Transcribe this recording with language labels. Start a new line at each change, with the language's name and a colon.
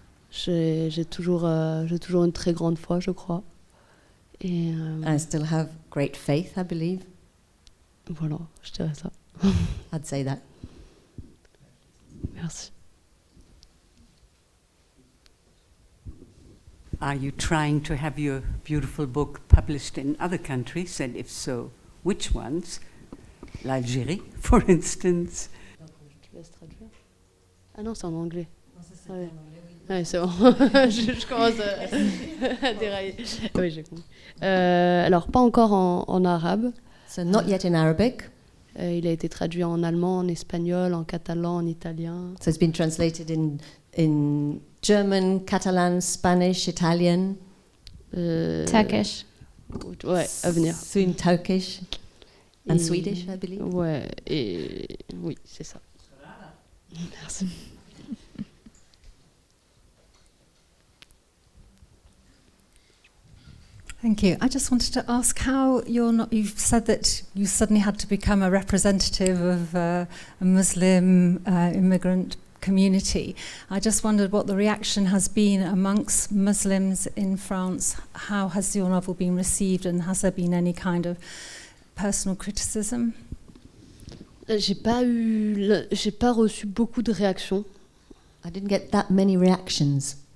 French: J'ai toujours une très grande foi, je crois. Et
English: I still have great faith, I believe.
French: Voilà, je dirais ça.
English: I'd say that.
French: Merci.
English: Are you trying to have your beautiful book published in other countries, and if so, which ones? L'Algérie, for instance.
French: Je te laisse traduire. Ah non, c'est en anglais. Non, ça, c'est en anglais, oui. Ouais, c'est bon. je commence à dérailler. Oui, j'ai compris. Alors, pas encore en arabe.
English: So not yet in Arabic.
French: Il a été traduit en allemand, en espagnol, en catalan, en italien.
English: So it's been translated in in German, Catalan, Spanish, Italian. Turkish.
French: Ouais, à venir.
English: Soon Turkish and Swedish, I believe.
French: Ouais, et oui, c'est ça. Merci.
English: Thank you. I just wanted to ask how you've said that you suddenly had to become a representative of a Muslim immigrant community. I just wondered what the reaction has been amongst Muslims in France. How has your novel been received, and has there been any kind of personal criticism?
French: J'ai pas reçu beaucoup de réactions.
English: I didn't get that many reactions